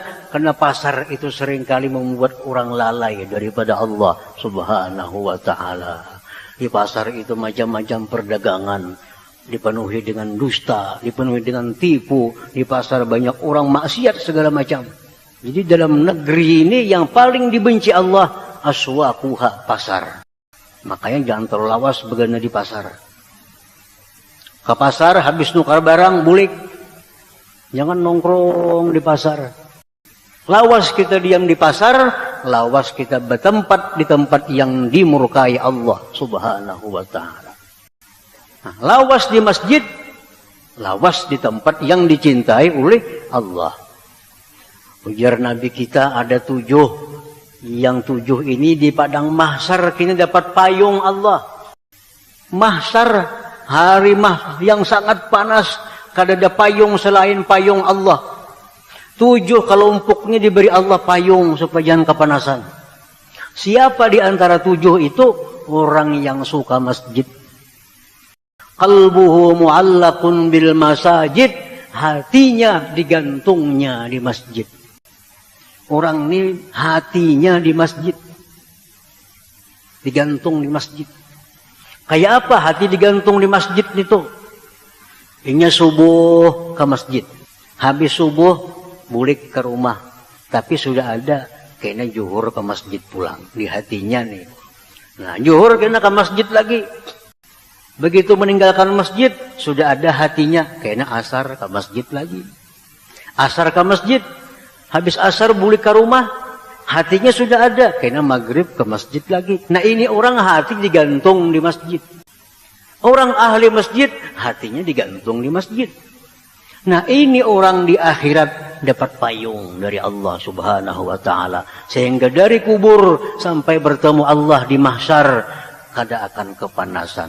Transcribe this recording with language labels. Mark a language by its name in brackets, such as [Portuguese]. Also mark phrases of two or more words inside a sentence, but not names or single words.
[Indonesian] Karena pasar itu seringkali membuat orang lalai daripada Allah Subhanahu wa ta'ala. Di pasar itu macam-macam perdagangan, dipenuhi dengan dusta, dipenuhi dengan tipu. Di pasar banyak orang maksiat segala macam. Jadi dalam negeri ini yang paling dibenci Allah, aswaquha, pasar. [Banjar] Makanya jangan terlalu lawas begana di pasar. Ke pasar habis nukar barang, bulik. [Indonesian] Jangan nongkrong di pasar. [Banjar] Lawas kita diam di pasar, lawas kita bertempat di tempat yang dimurkai Allah Subhanahu wa ta'ala. Nah, lawas di masjid, lawas di tempat yang dicintai oleh Allah. Ujar Nabi kita ada 7. [Indonesian] Yang 7 ini di padang mahsyar kini dapat payung Allah. [Banjar] Mahsyar, hari yang sangat panas, kada ada payung selain payung Allah. [Indonesian] 7 kelompoknya diberi Allah payung supaya jangan kepanasan. Siapa di antara 7 itu? Orang yang suka masjid. [Arabic] قلبه معلق بالمساجد. [Indonesian] Hatinya digantungnya di masjid. Orang ini hatinya di masjid. Digantung di masjid. [Banjar] Kayak apa hati digantung di masjid itu? Inya subuh ke masjid. Habis subuh bulik ke rumah, tapi sudah ada kena zuhur ke masjid pulang di hatinya nih. Nah, zuhur kena ke masjid lagi. Begitu meninggalkan masjid, sudah ada hatinya kena asar ke masjid lagi. Asar ke masjid, habis asar bulik ke rumah, hatinya sudah ada kena maghrib ke masjid lagi. [Indonesian] Nah, ini orang hati digantung di masjid. Orang ahli masjid, hatinya digantung di masjid. Nah, ini orang di akhirat dapat payung dari Allah Subhanahu wa ta'ala. [Banjar] Sehingga dari kubur sampai bertemu Allah di mahsyar, kada akan kepanasan.